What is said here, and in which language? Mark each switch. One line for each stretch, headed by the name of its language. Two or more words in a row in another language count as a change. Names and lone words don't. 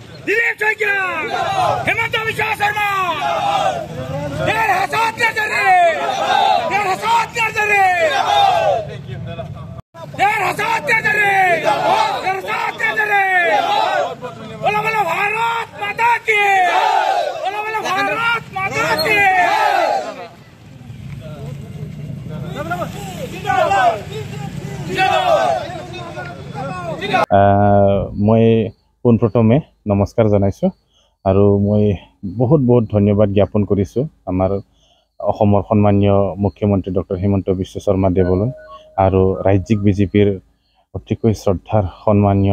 Hindi: दिलीप शइकिया हेमंत विश्व शर्मा बोलो बोलो भारत माता की बोलो बोलो भारत माता की
Assamese: মই পোনপ্ৰথমে নমস্কাৰ জনাইছোঁ আৰু মই বহুত বহুত ধন্যবাদ জ্ঞাপন কৰিছোঁ আমাৰ অসমৰ সন্মানীয় মুখ্যমন্ত্ৰী ডক্টৰ হিমন্ত বিশ্ব শৰ্মা দেৱলৈ আৰু ৰাজ্যিক বিজেপিৰ অতিকৈ শ্ৰদ্ধাৰ সন্মানীয়